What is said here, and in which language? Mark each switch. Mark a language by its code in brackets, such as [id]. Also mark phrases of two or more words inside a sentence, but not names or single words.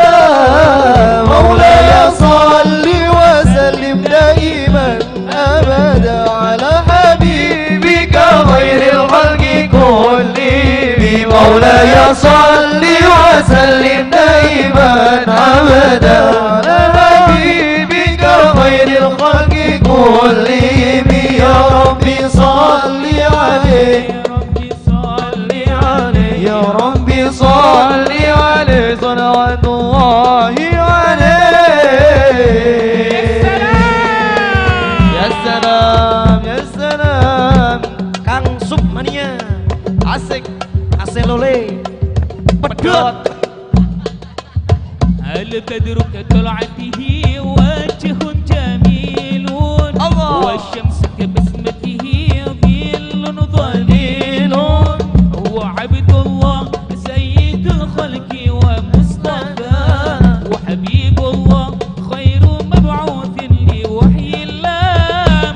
[ar] مولاي صل وسلم دائما أبدا على حبيبك غير الخلق كلهم مولاي صل وسلم دائما أبدا على حبيبك غير الخلق كلهم يا ربي صل عليه يا ربي صل عليه صلوات الله عليه يا سلام يا سلام Kang Submania [jv] asik aselole pedot [ar] البدر كطلعته وجه جميل والشمس كبسمته ظل ظليل هو عبد الله سيد الخلق ومصطفى وحبيب الله خير مبعوث لوحي الله